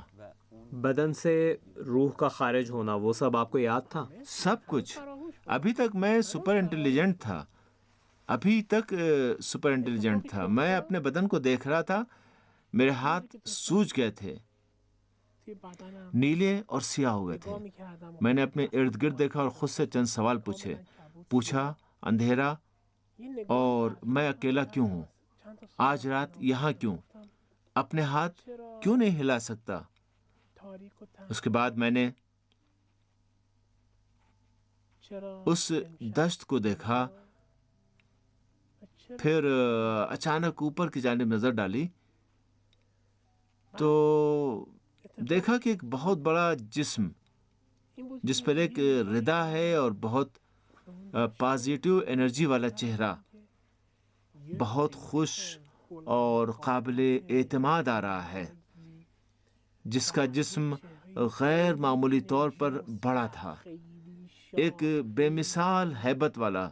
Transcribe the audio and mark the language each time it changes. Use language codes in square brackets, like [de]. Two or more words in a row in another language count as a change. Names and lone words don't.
[ur] بدن سے روح کا خارج ہونا، وہ سب آپ کو یاد تھا. سب کچھ. ابھی تک میں [en] super intelligent [ur] تھا، ابھی تک [en] super intelligent [ur] تھا. میں اپنے بدن کو دیکھ رہا تھا. میرے ہاتھ سوج گئے تھے، [fa] توی بدنم [ur] نیلے اور سیاہ ہو گئے تھے. [fa] نگاه می‌کردم و [ur] میں نے اپنے ارد گرد دیکھا اور خود سے چند سوال پوچھے. پوچھا اندھیرا [fa] یه نگاه [ur] اور [fa] کردم. [ur] میں اکیلا کیوں ہوں؟ [fa] چند تا سوال [ur] آج رات یہاں کیوں؟ [fa] گفتم [ur] اپنے ہاتھ کیوں نہیں ہلا سکتا؟ [fa] تاریک و تنگ [ur] اس کے بعد میں نے [fa] چرا [ur] اس دشت کو دیکھا. پھر اچانک اوپر کی جانب نظر ڈالی تو دیکھا کہ ایک بہت بڑا جسم [fa] این بود [ur] جس پر ایک ردا ہے اور بہت [en] positive energy [ur] والا چہرہ بہت خوش اور قابل اعتماد آ رہا ہے، جس کا جسم غیر معمولی طور پر بڑا تھا، ایک بے مثال ہیبت والا.